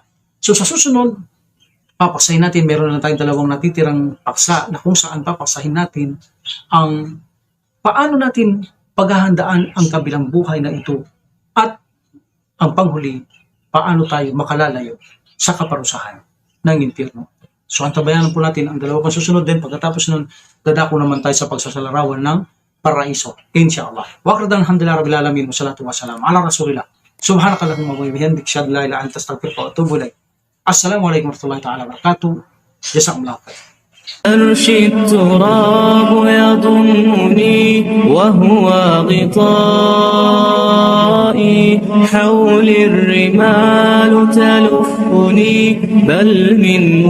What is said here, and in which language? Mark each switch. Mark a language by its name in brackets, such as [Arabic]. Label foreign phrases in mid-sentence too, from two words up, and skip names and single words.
[Filipino] So sa susunod, papaksahin natin, meron na tayong dalawang natitirang paksa na kung saan papaksahin natin ang paano natin paghahandaan ang kabilang buhay na ito at ang panghuli, paano tayo makalalayo sa kaparusahan ng impyerno. So antabayanan po natin ang dalawa pang susunod din. Pagkatapos nun, dadako naman tayo sa pagsasalarawan ng paraiso. Inshallah. [Arabic] Wakradan الحمد لله رب العالمين والصلاة والسلام على رسول الله سبحانك اللهم وبحمدك أشهد أن لا إله إلا أنت أستغفرك وأتوب إليك. السلام عليكم ورحمة الله تعالى وبركاته. جزاكم الله خير. أرشي التراب يضمني وهو غطائي حولي الرمال تلفني بل من